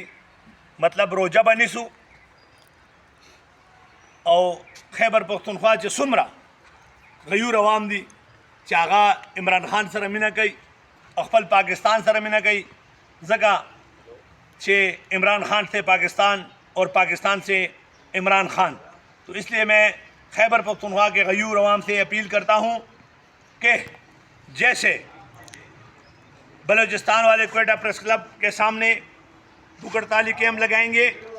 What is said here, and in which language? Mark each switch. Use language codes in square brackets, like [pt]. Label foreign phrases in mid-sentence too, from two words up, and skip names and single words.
[ps] مطلب روجه به نیسو او خیبر پښتونخوا چې څومره غیور عوام دي چې هغه عمران خان سره مینه کوي او خپل پاکستان سره مینه کوي ځکه چې [ur] عمران خان سے پاکستان اور پاکستان سے عمران خان. تو اس لیے میں خیبر پختونخوا کے غیور عوام سے اپیل کرتا ہوں کہ جیسے بلوچستان والے کوئٹہ پریس کلب کے سامنے بھوک-ہڑتالی کیمپ لگائیں گے،